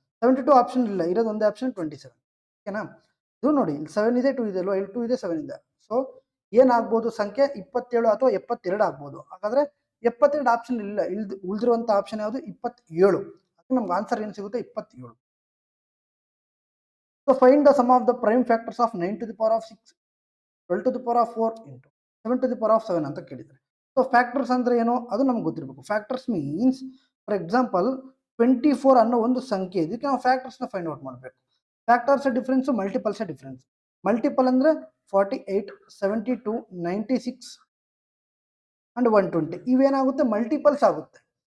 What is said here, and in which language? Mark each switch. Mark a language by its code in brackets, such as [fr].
[kn] 72 option ಇಲ್ಲ, ಇರೋದು ಒಂದೇ ಆಪ್ಷನ್ 27. ಓಕೆನಾ. ಇದು ನೋಡಿ ಇಲ್ಲಿ 7 ಇದೆ 2 ಇದೆ ಅಲ್ವಾ, ಇಲ್ಲಿ 2 ಇದೆ 7 ಇದೆ. ಸೊ ಏನಾಗ್ಬೋದು ಸಂಖ್ಯೆ 27 ಅಥವಾ 72 ಆಗ್ಬೋದು. ಹಾಗಾದ್ರೆ 72 ಆಪ್ಷನ್ ಇಲ್ಲ, ಉಳಿದಿರುವಂಥ ಆಪ್ಷನ್ ಯಾವುದು 27. ಅದಕ್ಕೆ ನಮ್ಗೆ ಆನ್ಸರ್ ಏನು ಸಿಗುತ್ತೆ 27. [en] so find the sum of the prime factors of 9 to the power of 6, 12 to the power of 4 into 7 to the power of 7 [kn] ಅಂತ ಕೇಳಿದ್ದಾರೆ. ಸೊ ಫ್ಯಾಕ್ಟರ್ಸ್ ಅಂದ್ರೆ ಏನು ಅದು ನಮ್ಗೆ ಗೊತ್ತಿರಬೇಕು. [en] factors means for example [kn] 24 ಅನ್ನೋ ಒಂದು ಸಂಖ್ಯೆ, ಇದಕ್ಕೆ ನಾವು ಫ್ಯಾಕ್ಟರ್ಸ್ನ ಫೈಂಡ್ ಔಟ್ ಮಾಡಬೇಕು. Factors difference, multiples difference. Multiple ಅಂದ್ರೆ 48 72 96 ಅಂಡ್ 120 ಇವೇನಾಗುತ್ತೆ ಮಲ್ಟಿಪಲ್ಸ್ ಆಗುತ್ತೆ.